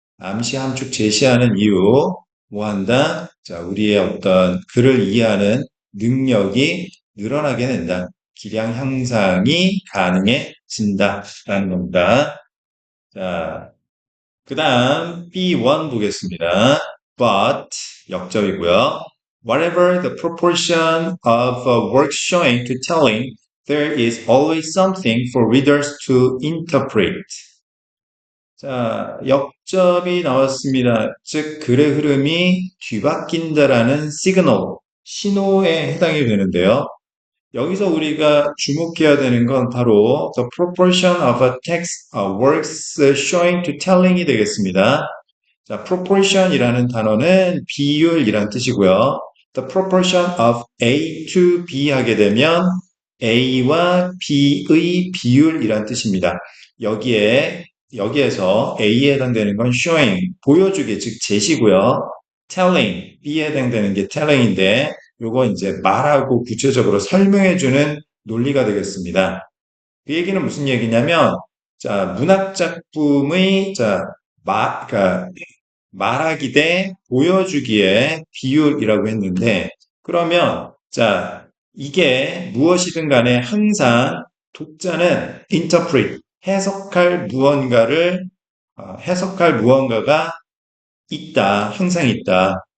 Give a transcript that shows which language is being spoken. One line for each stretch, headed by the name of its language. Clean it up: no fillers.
Korean: 암시 함축 제시하는 이유, 뭐 한다? 자, 우리의 어떤 글을 이해하는 능력이 늘어나게 된다. 기량 향상이 가능해진다라는 겁니다. 자, 그 다음 B1 보겠습니다. But 역접이고요.
English: Whatever the proportion of work showing to telling, there is always something for readers to interpret.
Korean: 자, 역접이 나왔습니다. 즉, 글의 흐름이 뒤바뀐다라는 시그널, 신호에 해당이 되는데요. 여기서 우리가 주목해야 되는 건 바로
English: the proportion of a text works showing to telling
Korean: 이 되겠습니다. 자, proportion이라는 단어는 비율이란 뜻이고요.
English: The proportion of A to B
Korean: 하게 되면 A와 B의 비율이란 뜻입니다. 여기에서 A에 해당되는 건 showing, 보여주기, 즉 제시고요. telling, B에 해당되는 게 telling인데 요거 이제 말하고 구체적으로 설명해주는 논리가 되겠습니다. 그 얘기는 무슨 얘기냐면, 자, 문학 작품의, 그러니까 말하기 대 보여주기의 비율이라고 했는데, 그러면, 자, 이게 무엇이든 간에 항상 독자는 interpret, 해석할 무언가가 있다, 항상 있다.